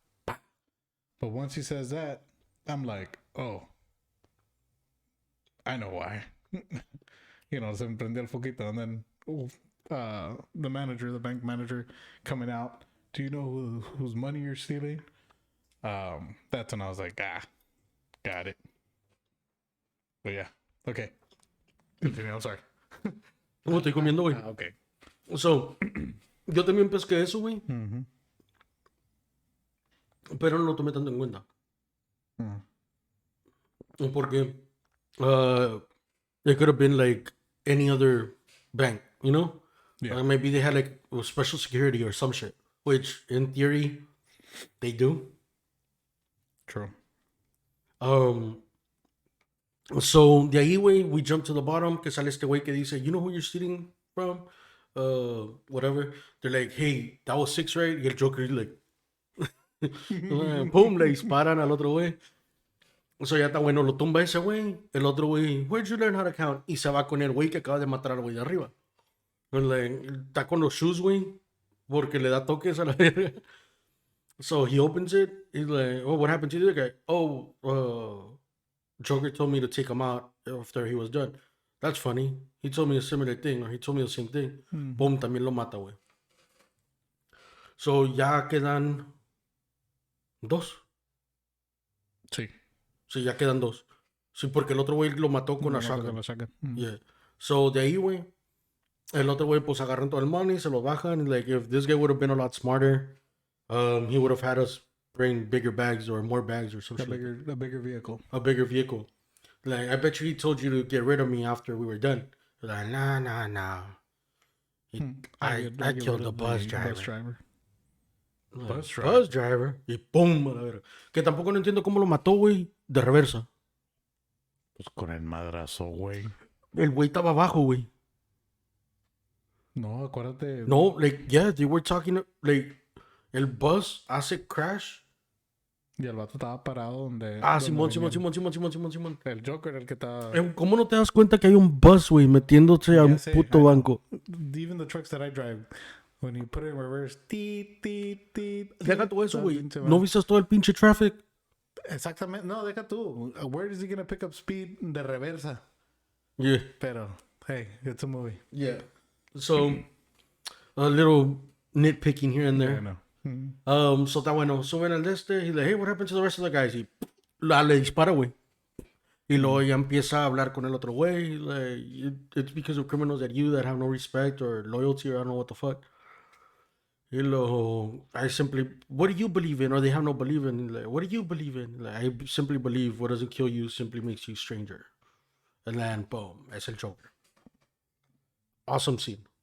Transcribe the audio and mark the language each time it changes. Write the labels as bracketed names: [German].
[English] But once he says that, I'm like, oh, I know why. You know, [Spanish] se me prendió el foquito, [English] and then the bank manager coming out. Do you know whose money you're stealing? That's when I was like, got it. But yeah, okay. Continue, I'm sorry. [Spanish] ¿Cómo estoy comiendo, güey? [English] Okay. [Spanish] So, yo también pesqué eso, güey. Pero no lo tomé tanto en cuenta. [English] Porque it could have been like any other bank, you know? Yeah. Maybe they had like special security or some shit, which in theory they do. True. So [Spanish] de ahí, güey, [English] we jump to the bottom, [Spanish] que sale este güey que dice, [English] you know who you're stealing from? Whatever. They're like, hey, that was 6, right? [Spanish] Y el Joker [English] is like, [Spanish] pum, le disparan al otro güey. So ya está bueno, lo tumba ese güey. El otro güey, [English] where'd you learn how to count? [Spanish] Y se va con el güey que acaba de matar al güey de arriba. Está con los shoes, güey, porque le da toques a la verga. [English] So he opens it. He's like, oh, what happened to the other guy? Oh, Joker told me to take him out after he was done. That's funny. He told me a similar thing, or he told me the same thing. [Spanish] Boom, también lo mata, güey. So ya quedan 2. Sí. Sí, ya quedan 2. Sí, porque el otro güey lo mató con la shotgun. Yeah. So de ahí, güey, el otro güey pues agarran todo el money, se lo bajan. [English] Like, if this guy would have been a lot smarter, he would have had us bring bigger bags or more bags or some shit. A bigger vehicle. A bigger vehicle. Like, I bet you he told you to get rid of me after we were done. Like, nah. I killed the bus driver. Bus driver. [Spanish] Bus driver. Y pum, a la verga. Que tampoco no entiendo cómo lo mató, güey, de reversa. Pues con el madrazo, güey. El güey estaba abajo, güey. No, acuérdate. [English] No, like, yeah, they were talking, like, [Spanish] el bus hace crash. Y el vato estaba parado donde. Simón. El Joker, el que estaba. ¿Cómo no te das cuenta que hay un bus, güey, metiéndose a un puto banco? [English] Even the trucks that I drive, when you put it in reverse, [Spanish] Deja todo eso, güey. ¿No viste todo el pinche traffic? Exactamente. No, deja tú. [English] Where is he gonna pick up speed [Spanish] de reversa? [English] Yeah. Pero, hey, it's a movie. Yeah. So, a little nitpicking here and there. Yeah, no. [Spanish] So está bueno. Suben al de este. [English] He's like, hey, what happened to the rest of the guys? [Spanish] Y le dispara, güey. Y luego ya empieza a hablar con el otro güey. [English] Like, it's because of criminals that have no respect or loyalty or I don't know what the fuck. [Spanish] Y luego, [English] what do you believe in? Or they have no belief in. Like, what do you believe in? Like, I simply believe what doesn't kill you simply makes you stranger. And then, boom, [Spanish] es el Joker. [English] Awesome scene.